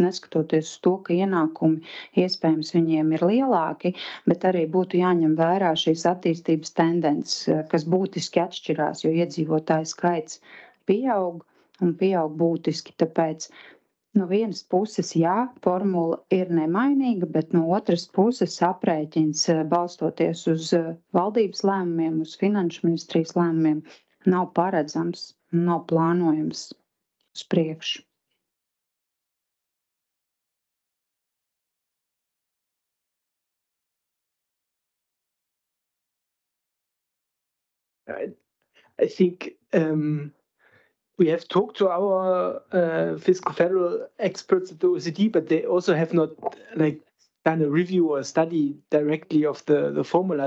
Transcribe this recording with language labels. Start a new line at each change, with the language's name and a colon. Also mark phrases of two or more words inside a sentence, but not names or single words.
Latvian: neskatoties uz to, ka ienākumi iespējams viņiem ir lielāki, bet arī būtu jāņem vērā šīs attīstības tendences, kas būtiski atšķirās, jo iedzīvotāju skaits pieaug un pieaug būtiski, tāpēc no vienas puses, jā, formula ir nemainīga, bet no otras puses aprēķins balstoties uz valdības lēmumiem, uz finanšu ministrijas lēmumiem, nav paredzams, nav plānojams uz priekšu.
English: I think we have talked to our fiscal federal experts at the OECD, but they also have not done a review or a study directly of the formula.